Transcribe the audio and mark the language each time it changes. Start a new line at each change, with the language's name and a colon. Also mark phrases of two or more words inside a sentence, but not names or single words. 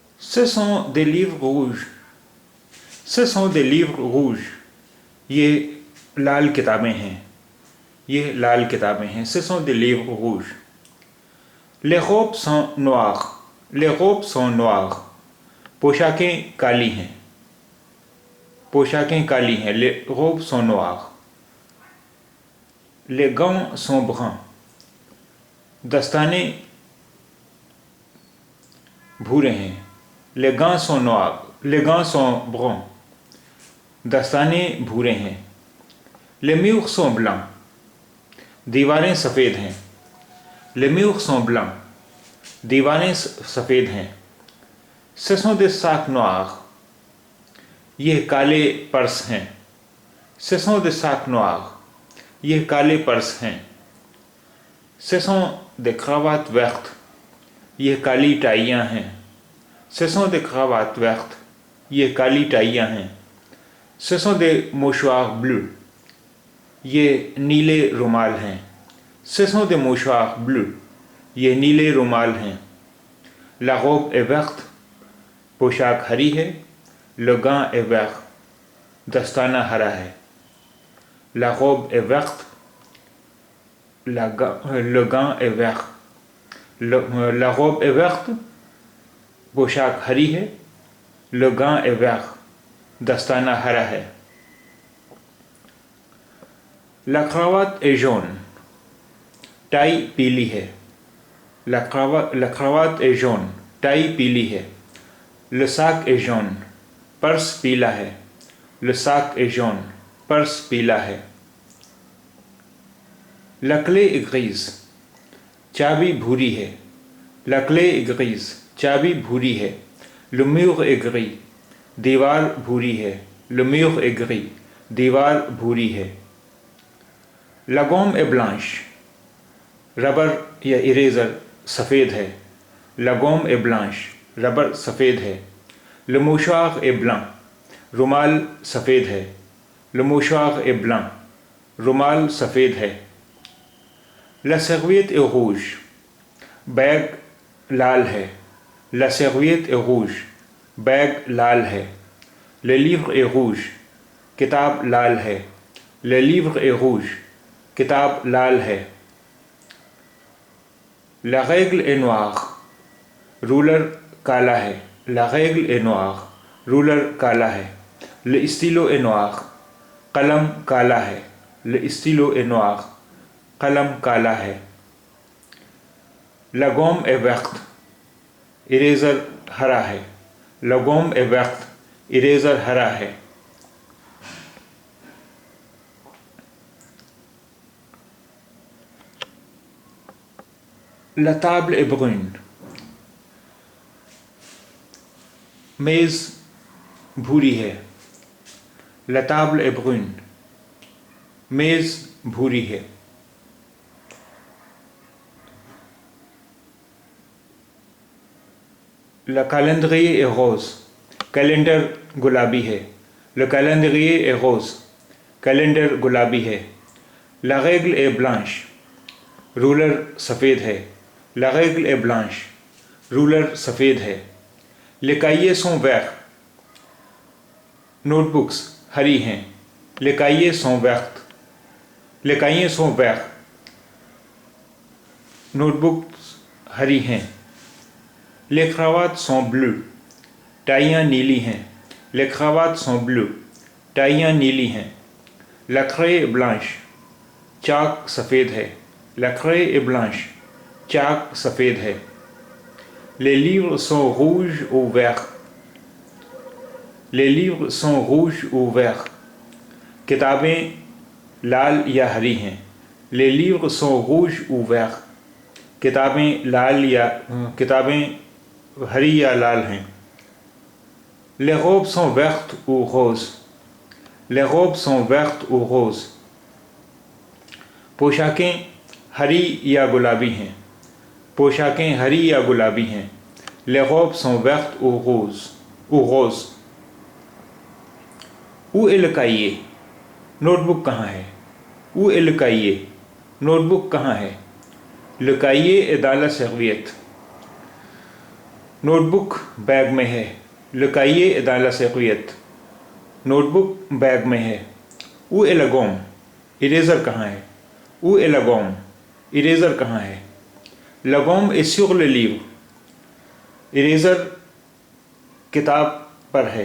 French: Ce sont des livres rouges. Ce sont des livres rouges.
Urdu: یہ لال کتابیں ہیں. یہ لال کتابیں ہیں.
French: Ce sont des livres rouges. Les robes sont noires. Les robes sont noires.
Urdu: پوشاکیں کالی ہیں. پوشاکیں کالی ہیں.
French: Les robes sont noires. Les gants sont bruns.
Urdu: دستانے بھورے ہیں.
French: Les gants sont noirs. Les gants sont bruns.
Urdu: دستانے بھورے ہیں.
French: Les murs sont blancs.
Urdu: دیواریں سفید ہیں.
French: Les murs sont blancs.
Urdu: دیواریں سفید ہیں.
French: Ce sont des sacs noirs.
Urdu: یہ کالے پرس ہیں.
French: Ce sont des sacs noirs.
Urdu: یہ کالے پرس ہیں.
French: Ce sont des cravates vertes.
Urdu: یہ کالی ٹائیاں ہیں.
French: Ce sont des cravates vertes.
Urdu: یہ کالی ٹائیاں ہیں.
French: Ce sont des mouchoirs bleus.
Urdu: یہ نیلے رومال ہیں.
French: Ce sont des mouchoirs bleus.
Urdu: یہ نیلے رومال ہیں.
French: La robe est verte.
Urdu: پوشاک ہری ہے.
French: Le gant est vert.
Urdu: دستانہ ہرا ہے.
French: La robe est verte. Le gant est vert. La robe est verte.
Urdu: پوشاک ہری ہے.
French: Le gant est vert.
Urdu: دستانہ ہرا ہے.
French: La cravate est jaune.
Urdu: ٹائی پیلی ہے.
French: La cravate est jaune.
Urdu: ٹائی پیلی ہے.
French: Le sac est jaune.
Urdu: پرس پیلا ہے.
French: Le sac est jaune.
Urdu: پرس پیلا ہے.
French: La clé est grise.
Urdu: چابی بھوری ہے.
French: La clé est grise.
Urdu: چابی بھوری ہے.
French: Le mur est gris.
Urdu: دیوار بھوری ہے.
French: Le mur est gris.
Urdu: دیوار بھوری ہے.
French: La gomme est blanche.
Urdu: ربر یا اریزر سفید ہے.
French: La gomme est blanche.
Urdu: ربر سفید ہے.
French: Le mouchoir est blanc.
Urdu: رومال سفید ہے.
French: Le mouchoir est blanc.
Urdu: رومال سفید ہے.
French: La serviette est rouge.
Urdu: بیگ لال ہے.
French: La serviette est rouge.
Urdu: بیگ لال ہے.
French: Le livre est rouge.
Urdu: کتاب لال ہے.
French: Le livre est rouge.
Urdu: کتاب لال ہے.
French: La règle est noire.
Urdu: رولر کالا ہے.
French: La règle est noire.
Urdu: رولر کالا ہے.
French: Le stylo est noir.
Urdu: قلم کالا ہے.
French: Le stylo est noir.
Urdu: قلم کالا ہے.
French: La gomme est verte.
Urdu: اریزر ہرا ہے.
French: La gomme est verte.
Urdu: اریزر ہرا ہے.
French: La table est brune.
Urdu: میز بھوری ہے.
French: La table est brune.
Urdu: میز بھوری ہے.
French: La calendrier est rose.
Urdu: کیلنڈر گلابی ہے.
French: Le calendrier est rose.
Urdu: کیلنڈر گلابی ہے.
French: La règle est blanche.
Urdu: رولر سفید ہے.
French: La règle est blanche.
Urdu: رولر سفید ہے.
French: Les cahiers sont verts.
Urdu: نوٹ بکس ہری ہیں.
French: Les cahiers sont verts. Les cahiers sont verts.
Urdu: نوٹ بکس ہری ہیں.
French: Les cravates sont bleues.
Urdu: ٹائیاں نیلی ہیں.
French: Les cravates sont bleues.
Urdu: ٹائیاں نیلی ہیں.
French: La craie est blanche.
Urdu: چاک سفید ہے.
French: La craie est blanche.
Urdu: چاک سفید ہے.
French: Les livres sont rouges ou verts. Les livres sont rouges ou verts.
Urdu: کتابیں لال یا ہری ہیں.
French: Les livres sont rouges ou verts.
Urdu: کتابیں ہری یا لال ہیں.
French: Les robes sont vertes ou roses. Les robes sont vertes ou roses.
Urdu: پوشاکیں ہری یا گلابی ہیں. پوشاکیں ہری یا گلابی ہیں.
French: Les robes sont vertes ou roses. Où est le cahier?
Urdu: نوٹ بک کہاں ہے.
French: Où est le cahier?
Urdu: نوٹ بک کہاں ہے.
French: Le cahier est dans la serviette.
Urdu: نوٹ بک بیگ میں ہے, लुकाइए अदाला से क़ुयत। نوٹ بک بیگ میں ہے.
French: Où est la gomme,
Urdu: اریزر کہاں ہے?
French: Où est la gomme,
Urdu: اریزر کہاں ہے?
French: La gomme est sur le livre,
Urdu: اریزر کتاب پر ہے.